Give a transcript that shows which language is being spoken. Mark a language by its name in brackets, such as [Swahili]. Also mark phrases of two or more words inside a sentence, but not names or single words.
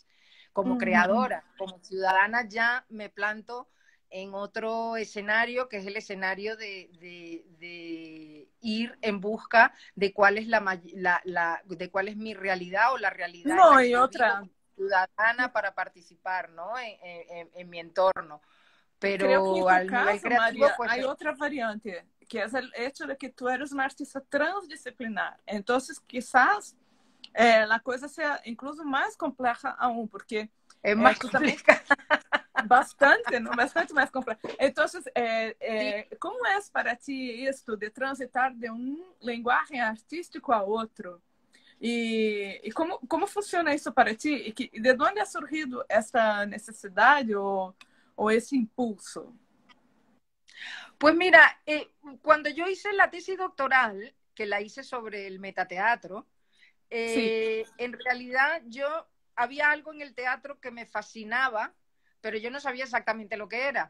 [Spanish] Como creadora, como ciudadana, ya me planto en otro escenario, que es el escenario de ir en busca de cuál es de cuál es mi realidad o la realidad no, en la que otra vivo como ciudadana para participar, ¿no? en mi entorno. Pero creo que en tu al caso, nivel creativo, María, pues, hay otra variante, que es el hecho de que tú eres una artista transdisciplinar. Entonces, quizás [Portuguese] a coisa seja incluso mais complexa aún, porque [Spanish] es más complicado. bastante, ¿no? [Portuguese] Bastante mais complexa. Então, [Spanish] Sí. [Portuguese] como é para ti isto de transitar de linguagem artístico a outro? E como funciona isso para ti? E de onde [Spanish] ha surgido [Portuguese] essa necessidade ou esse impulso? [Spanish] Pues mira, cuando yo hice la tesis doctoral, que la hice sobre el metateatro, Sí. en realidad había algo en el teatro que me fascinaba, pero yo no sabía exactamente lo que era.